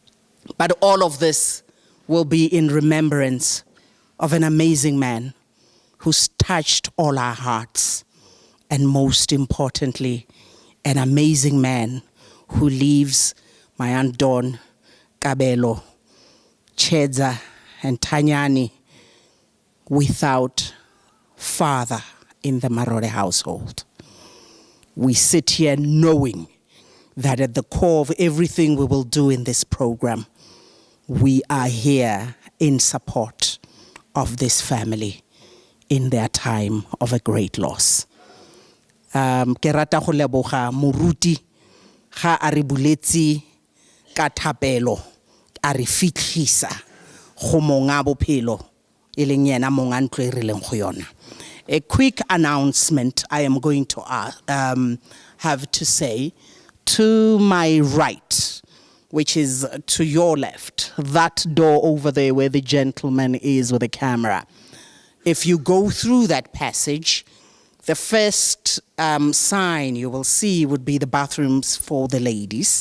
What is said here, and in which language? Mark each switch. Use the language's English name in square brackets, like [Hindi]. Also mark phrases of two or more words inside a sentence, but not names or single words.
[English] But all of this will be in remembrance of an amazing man who's touched all our hearts, and most importantly, an amazing man who leaves my Aunt Dawn, Kabelo, Chedza, and Tanyani without father in the Marole household. We sit here knowing that at the core of everything we will do in this program, we are here in support of this family in their time of a great loss. [Tswana] Ke rata go leboga moruti ga a re buletsi ka thapelo a re fitlhisa go monga bophelo e leng yena monga ntlo e re leng go yona. [English] A quick announcement I am going to have to say. To my right, which is to your left, that door over there where the gentleman is with the camera. If you go through that passage, the first sign you will see would be the bathrooms for the ladies.